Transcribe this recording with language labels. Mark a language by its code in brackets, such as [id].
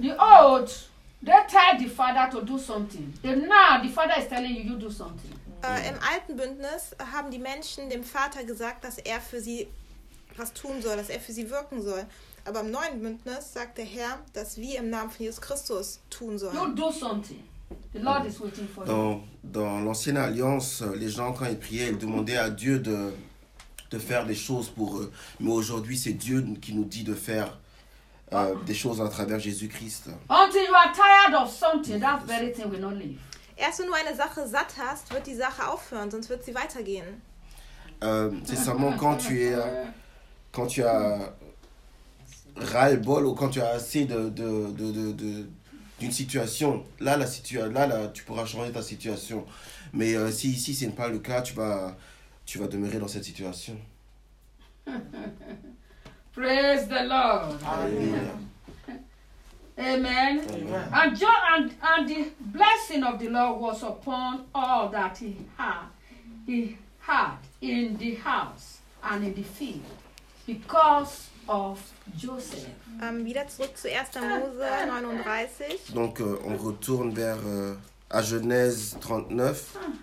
[en] The old, they tell the father to do something. The now, the father is telling you do something. [de] Im alten Bündnis haben die Menschen dem Vater gesagt, dass er für sie was tun soll, dass er für sie wirken soll. Aber im neuen Bündnis sagt der Herr, dass wir im Namen von Jesus Christus tun sollen. [en] You do something. The Lord is waiting for you. [fr] Dans l'ancienne alliance, les gens quand ils priaient, ils demandaient à Dieu de faire des choses pour eux. Mais aujourd'hui, c'est Dieu qui nous dit de faire des choses à travers Jésus-Christ. [en] Until you are tired of something, that very thing will not leave. [de] Erst wenn du eine Sache satt hast, wird die Sache aufhören, sonst wird sie weitergehen. [fr] C'est seulement quand tu as ras-le-bol ou quand tu as assez d'une situation, là tu pourras changer ta situation. Mais si ici ce n'est pas le cas, tu vas demeurer dans cette situation. [en] Praise the Lord. [fr] Alléluia. Amen. Amen. [en] And John and the blessing of the Lord was upon all that he had in the house and in the field because of Joseph. [de] Wieder zurück zu 1. Mose 39. [fr] Donc on retourne vers à Genèse 39.